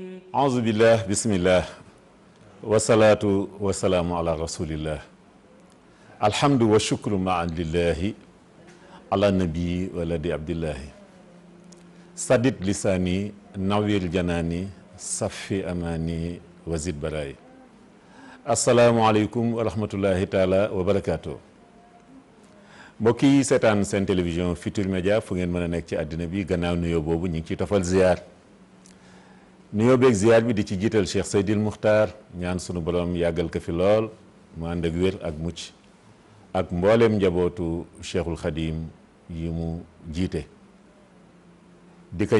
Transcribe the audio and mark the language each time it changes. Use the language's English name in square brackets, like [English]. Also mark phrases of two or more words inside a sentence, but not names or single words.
[Arabic] أعوذ بالله بسم الله والصلاة والسلام على رسول الله الحمد والشكر معا لله على النبي ولد عبد الله سدد لساني نوير جناني صفي أماني وزد براي السلام عليكم ورحمة الله تعالى وبركاته [Wolof] mbokk yi seetaan seen télévision Futurs Médias fu ngeen mën a nekk ci àddina bi gannaaw nuyoo boobu ñu ngi ciy tofal ziar nuyoo beeg ziar bi di ci jiital Cheikh Seydil Muxtaar ñaan sunu borom yàggal ko fi lool mu ànd ak wér ak mucc ak mbooleem njabootu Cheikhul Khadim yi mu jiite di ko